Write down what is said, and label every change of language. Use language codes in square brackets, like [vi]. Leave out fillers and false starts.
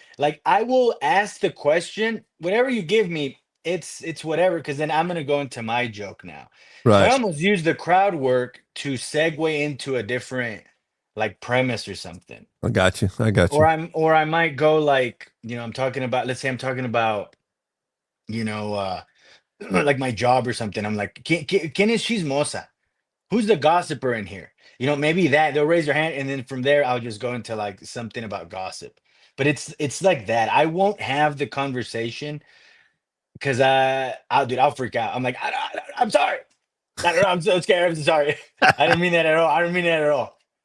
[en] Like I will ask the question, whatever you give me, it's whatever, because then I'm gonna go into my joke now. So I Right. almost use the crowd work to segue into a different like premise or something. I got you. I got you. Or I might go like, I'm talking about, let's say I'm talking about, you know, uh like my job or something. I'm like, [es] ¿Quién es chismosa? [en] Who's the gossiper in here? Maybe that they'll raise their hand, and then from there I'll just go into like something about gossip. But it's like that. I won't have the conversation because I'll freak out. I'm like, I'm sorry. I don't know. I'm so scared. I'm so sorry. I didn't mean that at all. I didn't mean that at all.